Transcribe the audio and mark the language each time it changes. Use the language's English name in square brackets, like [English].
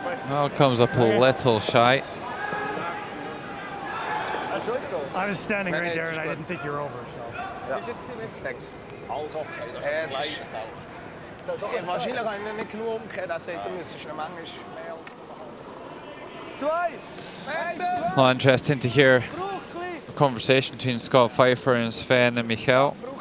[English] Well, comes up a little shy. I was standing right there and I didn't think you were over, so. [German] Ja. [English] Thanks. [German] Also, wahrscheinlich habe ich ihn nicht genug umgekehrt. Er sagt, du müsstest ihn manchmal mehr als nur halb. [English] Well, interesting to hear a conversation between Scott Pfeiffer and Sven and Michael.